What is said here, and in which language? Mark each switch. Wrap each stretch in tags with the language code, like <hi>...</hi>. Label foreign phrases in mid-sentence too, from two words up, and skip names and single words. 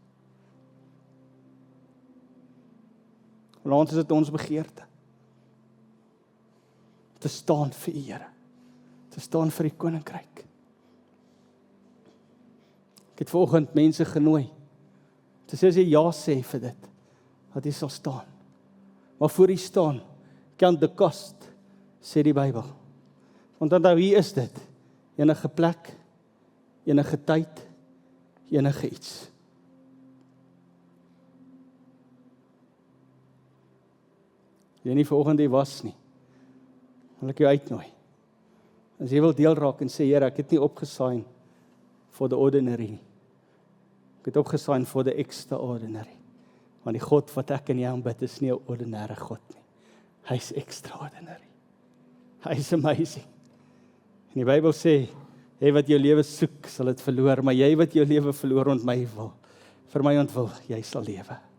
<af>Vanaand is dit ons begeerte. Te staan vir U, Here. Te staan vir die koninkryk. Ek het vanoggend mense genooi. Te sê as jy ja sê vir dit, dat jy sal staan. Maar voor jy staan,</af> <en>count the cost,</en> <af>sê die Bybel. Want onthou, hier is dit. Enige plek, enige tyd, enige iets. Jy nie vanoggend hier was nie, wil ek jou uitnooi. As jy wil deel raak en sê, Here, ek het nie opgesign</af> <en>for the ordinary</en> <af>nie. Ek het opgesign</af> <en>for the extraordinary.</en> <af>Want die God wat ek en jy aanbid is nie 'n ordinêre God nie. Hy is extraordinary. Hy is amazing. En die Bybel sê, jy wat jou lewe soek, sal dit verloor, maar jy wat jou lewe verloor vir my ontwil, jy sal lewe.</af>